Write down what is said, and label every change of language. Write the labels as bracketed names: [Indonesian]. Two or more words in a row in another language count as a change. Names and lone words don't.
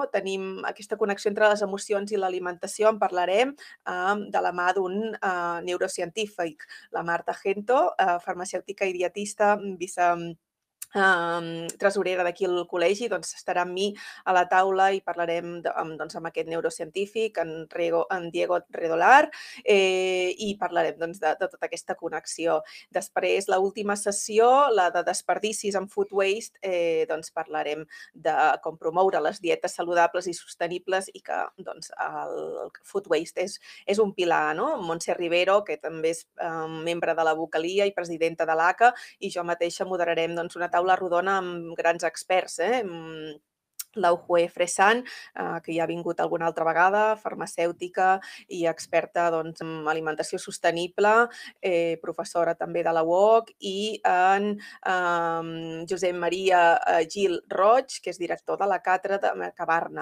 [Catalan] Tenim aquesta connexió entre les emocions i l'alimentació. En parlarem de la mà d'un neurocientífic, la Marta Gento, farmacèutica i dietista, tresorera d'aquí al col·legi, doncs estarà amb mi a la taula i parlarem doncs, amb aquest neurocientífic, en Diego Redolar, i parlarem doncs, de tota aquesta connexió. Després, l'última sessió, la de desperdicis en [English] food waste, [Catalan] doncs parlarem de com promoure les dietes saludables i sostenibles i que doncs, el [English] food waste [Catalan] és un pilar, no? Montse Rivero, que també és membre de la Vocalia i presidenta de l'ACA, i jo mateixa moderarem doncs, una taula rodona amb grans experts, l'Aujue Fresan, que ja ha vingut alguna altra vegada, farmacèutica i experta doncs, en alimentació sostenible, professora també de la UOC, i en Josep Maria Gil Roig, que és director de la càtedra de Mercabarna.